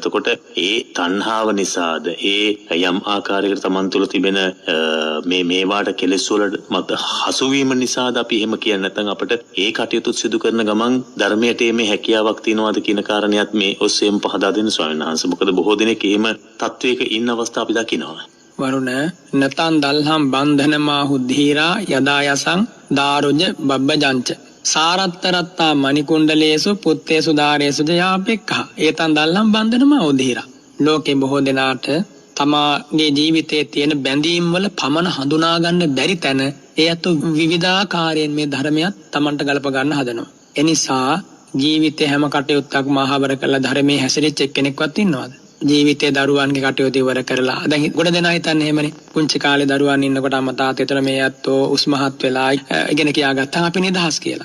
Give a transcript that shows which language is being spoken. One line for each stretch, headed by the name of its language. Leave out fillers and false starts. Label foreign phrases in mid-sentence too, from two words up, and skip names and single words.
Sinhala: එතකොට ඒ තණ්හාව නිසාද ඒ යම් ආකාරයකට Taman තුල තිබෙන මේවාට කෙලෙස් වල මත හසුවීම නිසාද අපි එහෙම කියන්නේ නැත්නම් අපිට ඒ කටයුතු සිදු කරන ගමන් ධර්මයට මේ හැකියාවක් තියනවාද කියන කාරණියත් මේ ඔස්සේම පහදා දෙන්න ස්වාමීන් වහන්සේ. මොකද බොහෝ දෙනෙක් එහෙම තත්වයක අවස්ථා අපි දකිනවා.
Pali: වරුණ නතන් දල්හම් බන්ධනමා හුද්ධීරා යදා යසං දාරුජ බබ්බජංච සාරත්තරත්තා මණිකුණ්ඩලේසු පුත්තේසු දාරේසු ජයාපෙක්ඛා ඒතන් දල්හම් බන්ධනමා හුද්ධීරා.
Sinhala: ලෝකේ බොහෝ දෙනාට තමාගේ ජීවිතයේ තියෙන බැඳීම් වල පමණ හඳුනා ගන්න බැරි තැන ඒ අත විවිධාකාරයෙන් මේ ධර්මයක් Tamanට ගලප ගන්න හදනවා. එනිසා ජීවිතේ හැම කටයුත්තක්ම ආහාර කරලා ධර්මයේ හැසිරෙච්ච එක්කෙනෙක්වත් ඉන්නවද? ජීවිතේ දරුවන්ගේ කටයුතු ඉවර කරලා දැන් ගොඩ දෙනා හිතන්නේ එහෙමනේ පුංචි කාලේ දරුවන් ඉන්නකොට අම්මා තාත්තා එතන මේ අතෝ උස්මහත් වෙලා ඉගෙන කියාගත්තා අපි නිදහස් කියලා.